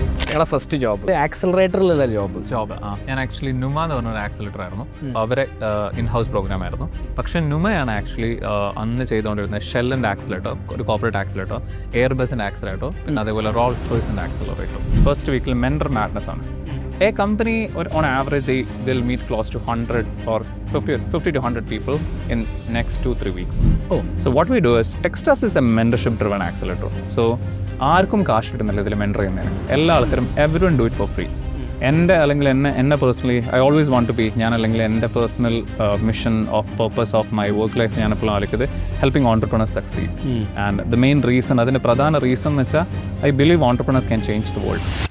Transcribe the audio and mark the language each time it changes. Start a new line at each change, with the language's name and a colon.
Malayalam: നിങ്ങളുടെ first job ആക്സിലറേറ്ററിലുള്ള job? ഞാൻ actually നുമ എന്ന് പറഞ്ഞൊരു ആക്സിലേറ്റർ ആയിരുന്നു. അവരെ ഇൻ ഹൗസ് പ്രോഗ്രാം ആയിരുന്നു. പക്ഷേ നുമയാണ് ആക്ച്വലി അന്ന് ചെയ്തുകൊണ്ടിരുന്നത് ഷെല്ലിൻ്റെ ആക്സിലേറ്റർ, ഒരു കോർപ്പറേറ്റ് ആക്സിലേറ്റർ, എയർബസിൻ്റെ ആക്സിലേറ്റർ, പിന്നെ അതേപോലെ റോൾസ്-റോയ്സിൻ്റെ ആക്സിലറേറ്റർ. ഫസ്റ്റ് വീക്കിൽ മെൻറ്റർ മാഡ്നസ് ആണ്.
English: A company, on average, they'll meet close to 100 or 50 to 100 people in next 2-3 weeks. So what we do is, Techstars is a mentorship-driven accelerator.
Malayalam: So ആർക്കും കാശ് കിട്ടുന്നില്ല ഇതിൽ mentor ചെയ്യുന്നതിന്. എല്ലാ ആൾക്കാരും
English: Everyone do it for free.
Malayalam: എന്നെ personally
English: I always want to be,
Malayalam: ഞാൻ അല്ലെങ്കിൽ എൻ്റെ personal mission of purpose of my work life ഞാൻ എപ്പോഴും ആലോചിക്കുന്നത് helping entrepreneurs succeed.
English: and the main reason,
Malayalam: അതിൻ്റെ പ്രധാന റീസൺ എന്ന് വെച്ചാൽ
English: I believe entrepreneurs can change the world.